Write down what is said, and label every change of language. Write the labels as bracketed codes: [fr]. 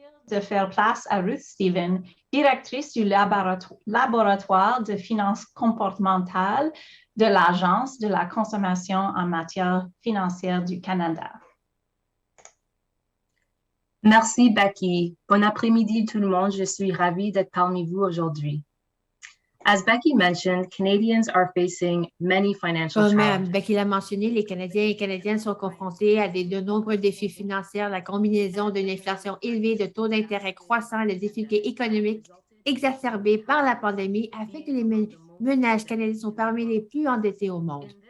[fr] De faire place à Ruth Stevens, directrice du laboratoire de finances comportementales de l'Agence de la consommation en matière financière du Canada. Merci, Becky. Bon après-midi, tout le monde. Je suis ravie d'être parmi vous aujourd'hui. [en] As Becky mentioned, Canadians are facing many financial challenges. [fr] Comme Becky l'a mentionné, les Canadiens et Canadiennes sont confrontés à de nombreux défis financiers, la combinaison d'une inflation élevée, de taux d'intérêt croissants, les difficultés économiques exacerbées par la pandémie a fait que les ménages canadiens sont parmi les plus endettés au monde.